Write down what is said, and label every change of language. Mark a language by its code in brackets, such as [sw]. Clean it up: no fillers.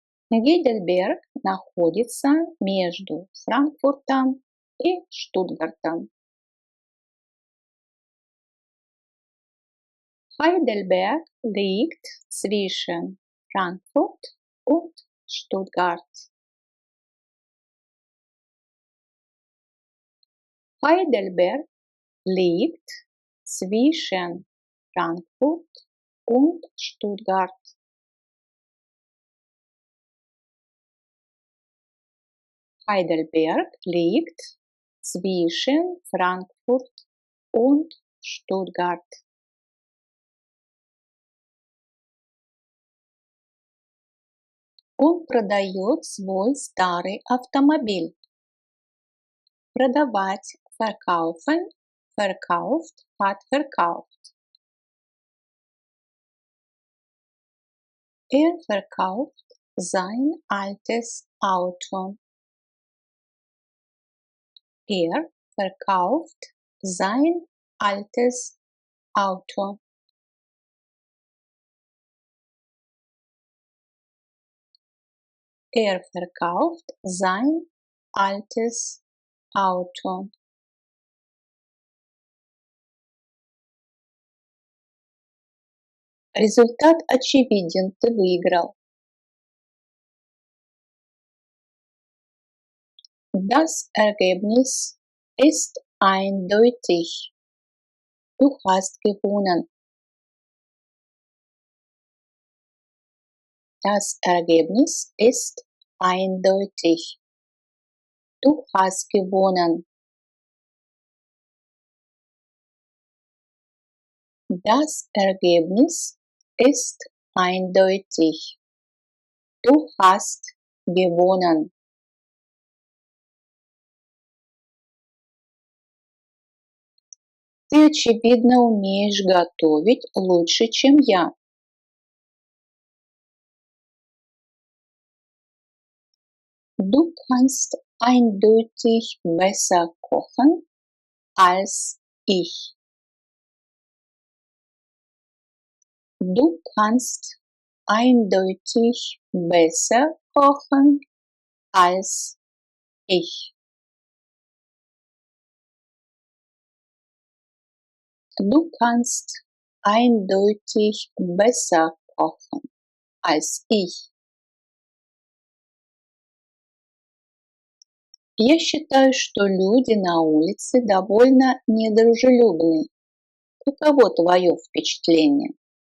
[ru] Гейдельберг находится между Франкфуртом и Штутгартом. [de] Heidelberg liegt zwischen Frankfurt und Stuttgart. Heidelberg liegt zwischen Frankfurt und Stuttgart. Heidelberg liegt zwischen Frankfurt und Stuttgart. [ru] Он продает свой старый автомобиль. [de] Продавать verkaufen, verkauft, hat verkauft. Er verkauft sein altes Auto. Er verkauft sein altes Auto. Er verkauft sein altes Auto. [ru] Результат очевиден, ты выиграл. [de] Das Ergebnis ist eindeutig. Du hast gewonnen. Das Ergebnis ist eindeutig. Du hast gewonnen. Das Ergebnis ist eindeutig. Du hast gewonnen. [ru] Ты, очевидно, умеешь готовить лучше, чем я. [de] Du kannst eindeutig besser kochen als ich. Du kannst eindeutig besser kochen als ich. Du kannst eindeutig besser kochen als ich. [ru] Я считаю, что люди на улице довольно недружелюбны. Каково твое впечатление?